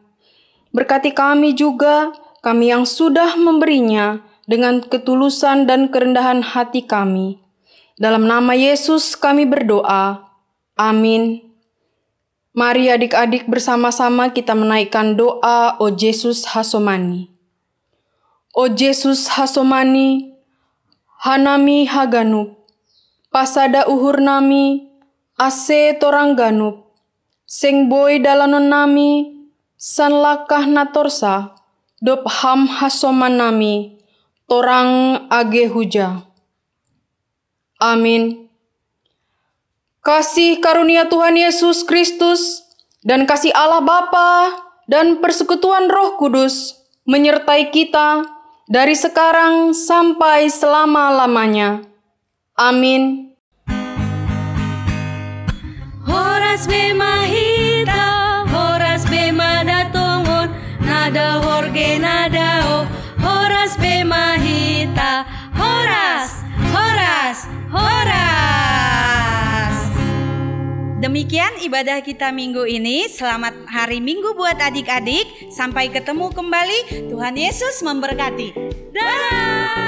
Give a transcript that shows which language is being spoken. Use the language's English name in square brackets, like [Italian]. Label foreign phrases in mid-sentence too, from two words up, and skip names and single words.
[Indonesian] Berkati kami juga, kami yang sudah memberinya dengan ketulusan dan kerendahan hati kami. Dalam nama Yesus kami berdoa. Amin. Mari adik-adik bersama-sama kita menaikkan doa O Yesus Hasomani. [Batak Simalungun] O Yesus Hasomani, hanami haganup, pasada uhur nami, ase torang ganup, seng boy dalanon nami, san lakah natorsa, dop ham hasoman nami, torang age huja. [Indonesian] Amin. Kasih karunia Tuhan Yesus Kristus dan kasih Allah Bapa dan persekutuan Roh Kudus menyertai kita dari sekarang sampai selama-lamanya. Amin. [Batak Simalungun] Horas bemahita, horas bemadatongon, nada horge nadao, horas bemahita, horas, horas, horas. [Indonesian] Demikian ibadah kita minggu ini. Selamat hari Minggu buat adik-adik. Sampai ketemu kembali. Tuhan Yesus memberkati. Dadah.